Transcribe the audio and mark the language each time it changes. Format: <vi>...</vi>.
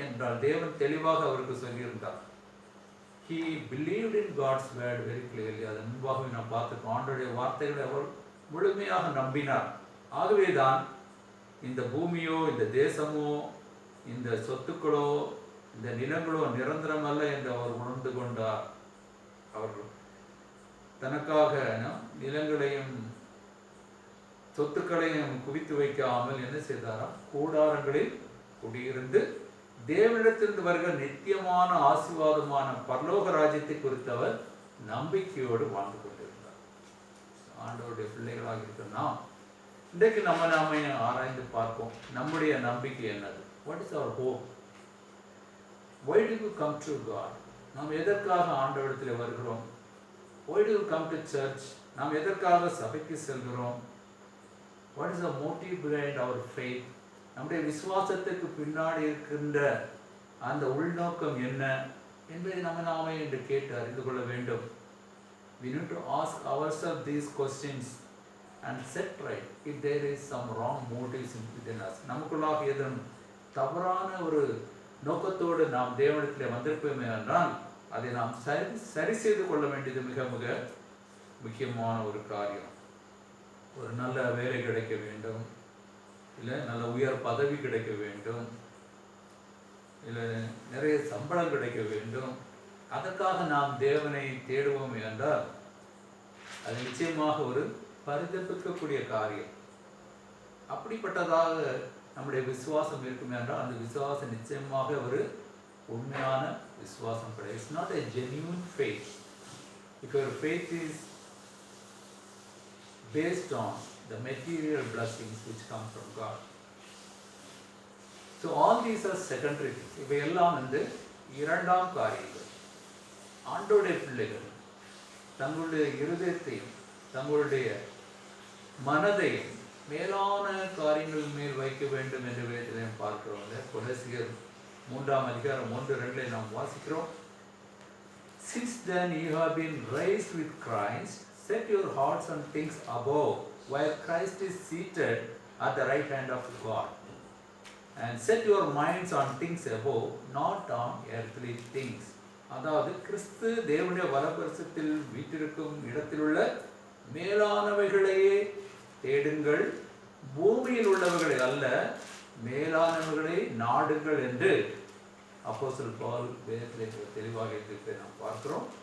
<ta>என்றால் தேவன் தெளிவாக அவருக்கு சொல்லியிருந்தார்.</ta> <en>He believed in God's word very clearly.</en> <ta>அதன் முன்பாகவே நாம் பார்த்துக்கோம். ஆண்டவருடைய வார்த்தைகளை அவர் முழுமையாக நம்பினார். ஆகவேதான் இந்த பூமியோ இந்த தேசமோ இந்த சொத்துக்களோ இந்த நிலங்களோ நிரந்தரமல்ல என்று அவர் உணர்ந்து கொண்டார். அவர் தனக்காக நிலங்களையும் சொத்துக்களையும் குவித்து வைக்காமல் என்ன செய்தாராம்? கூடாரங்களில் குடியிருந்து தேவனிடத்திலிருந்து வருகிற நித்தியமான ஆசீர்வாதமான பரலோக ராஜ்யத்தை குறித்தவர் நம்பிக்கையோடு வாழ்ந்து கொண்டிருந்தார். ஆண்டவருடைய பிள்ளைகளாக இருக்கிற நாம் இன்றைக்கு நாம ஆராய்ந்து பார்ப்போம். நம்முடைய நம்பிக்கை என்னது?</ta> <en>What is our hope? Why do you come to God?</en> <ta>நாம் எதற்காக ஆண்டவரிடத்தில் வருகிறோம்?</ta> <en>Why do you come to church?</en> <ta>நாம் எதற்காக சபைக்கு செல்கிறோம்?</ta> <en>What is the motive behind our faith?</en> <ta>நம்முடைய விசுவாசத்துக்கு பின்னாடி இருக்கின்ற அந்த உள்நோக்கம் என்ன என்பதை நாமே என்று கேட்டு அறிந்து கொள்ள வேண்டும்.</ta> <en>We need to ask ourselves these questions and set right if there is some wrong motives within us.</en> <ta>நமக்குள்ளாக ஏதும் தவறான ஒரு நோக்கத்தோடு நாம் தேவனிடத்தில் வந்திருப்போமே என்றால் அதை நாம் சரி செய்து கொள்ள வேண்டியது மிக மிக முக்கியமான ஒரு காரியம். ஒரு நல்ல வேலை கிடைக்க வேண்டும், இல்லை நல்ல உயர் பதவி கிடைக்க வேண்டும், இல்லை நிறைய சம்பளம் கிடைக்க வேண்டும். அதற்காக நாம் தேவனை தேடுவோம் என்றால் அது நிச்சயமாக ஒரு பரிதபிக்கக்கூடிய காரியம். அப்படிப்பட்டதாக நம்முடைய விசுவாசம் இருக்குமே என்றால் அந்த விசுவாசம் நிச்சயமாக ஒரு உண்மையான விசுவாசம் கிடையாது.</ta> <en>It's not a genuine faith. If your faith is based on the material blessings which come from God. So all these are secondary things.</en> <ta>இவையெல்லாம் இரண்டாம் காரியங்கள். ஆண்டவருடைய பிள்ளைகள் தங்களுடைய இருதயத்தையும் தங்களுடைய மனதையும் மேலான காரியங்கள் மேல் வைக்க வேண்டும் என்று வேதத்திலையும் பார்க்கிறோம். கொலோசியர் 3:1-2 நாம் வாசிக்கிறோம்.</ta> <en>Since then you have been raised with Christ, set your hearts on things above, where Christ is seated at the right hand of God. And set your minds on things above, not on earthly things.</en> <ta>அதாவது கிறிஸ்து தேவனுடைய வலப்பரிசத்தில் வீற்றிருக்கும் இடத்தில் உள்ள மேலானவைகளையே தேடுங்கள், பூமியில் உள்ளவர்களை அல்ல, மேலானவர்களை நாடுங்கள் என்று அப்போஸ்தலர் பவுல் வேதத்திலே தெளிவாக இருப்பதை நாம் பார்க்கிறோம்.</ta>